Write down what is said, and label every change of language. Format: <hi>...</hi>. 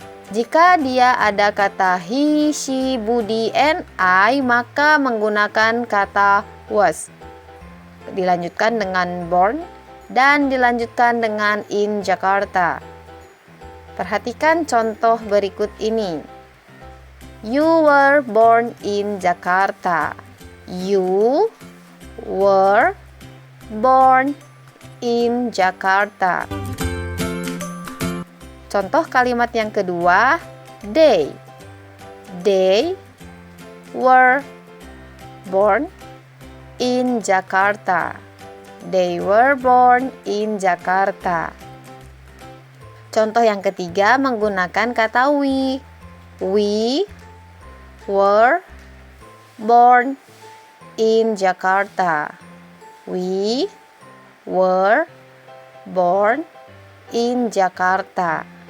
<id>Jika dia ada kata he, she, Budi, and I, maka menggunakan kata was. Dilanjutkan dengan born dan dilanjutkan dengan in Jakarta. Perhatikan contoh berikut ini.</id> <en>You were born in Jakarta. You were born in Jakarta.</en> <id>Contoh kalimat yang kedua,</id> <en>they. They were born in Jakarta. They were born in Jakarta.</en> <id>Contoh yang ketiga menggunakan kata we.</id> <en>We were born in Jakarta. We were born in Jakarta.</en>